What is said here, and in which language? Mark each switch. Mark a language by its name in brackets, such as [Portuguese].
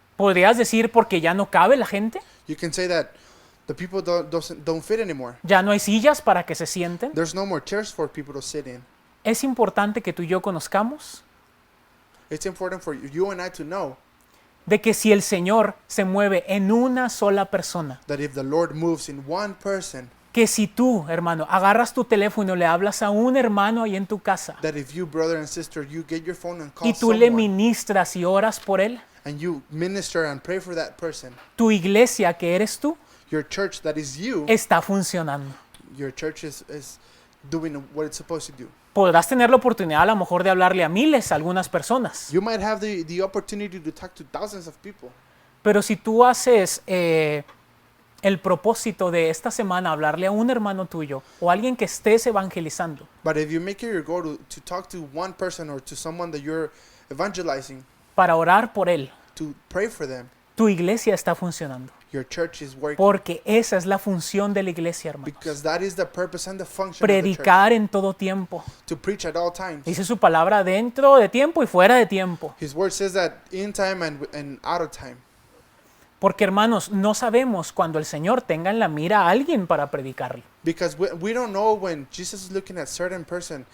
[Spanish] ¿Podrías decir porque ya no cabe la gente? [English] You can say that the people don't fit anymore. [Spanish] ¿Ya no hay sillas para que se sienten? [English] There's no more chairs for people to sit in. [Spanish] Es importante que tú y yo conozcamos [English] It's important for you and I to know [Spanish] de que si el Señor se mueve en una sola persona, [English] that if the Lord moves in one person, [Spanish] que si tú, hermano, agarras tu teléfono y le hablas a un hermano ahí en tu casa [English] that if you, brother and sister, you get your phone and call [Spanish] y tú le [English] someone [Spanish] ministras y oras por él, [English] and you minister and pray for that person, [Spanish] tu iglesia que eres tú [English] your church that is you, [Spanish] está funcionando. [English] your church is doing what it's supposed to do. [Spanish] Podrás tener la oportunidad a lo mejor de hablarle a miles, a algunas personas, [English] You might have the opportunity to talk to thousands of people, [Spanish] pero si tú haces el propósito de esta semana hablarle a un hermano tuyo o a alguien que estés evangelizando, [English] but if you make it your goal to talk to one person or to someone that you're evangelizing, [Spanish] para orar por él, [English] to pray for them, [Spanish] tu iglesia está funcionando. [English] your church is working. [Spanish] Porque esa es la función de la iglesia, hermanos. [English] Because that is the purpose and the function of the church. [Spanish] Predicar en todo tiempo. [English] To preach at all times. [Spanish] Dice su palabra dentro de tiempo y fuera de tiempo. [English] His word says that in time and out of time. [Spanish] Porque hermanos, no sabemos cuando el Señor tenga en la mira a alguien para predicarle. [English] Because we don't know when Jesus is looking at certain person.